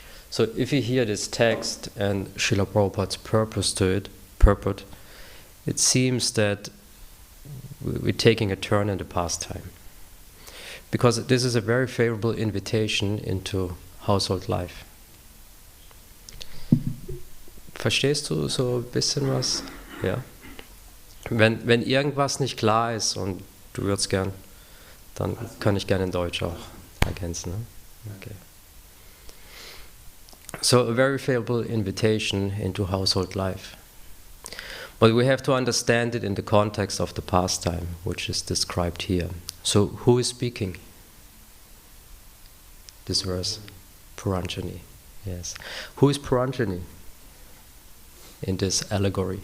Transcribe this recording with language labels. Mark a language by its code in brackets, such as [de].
[en] So if you hear this text and Srila Prabhupada's purport, it seems that we're taking a turn in the pastime. Because this is a very favorable invitation into household life. [de] Verstehst du so ein bisschen was? Ja. Wenn irgendwas nicht klar ist und du würdest gern, dann kann ich gerne in Deutsch auch ergänzen. Ne? Okay. [en] So a very favorable invitation into household life. But we have to understand it in the context of the pastime, which is described here. So who is speaking? This verse, Puranjani. Yes. Who is Puranjani in this allegory?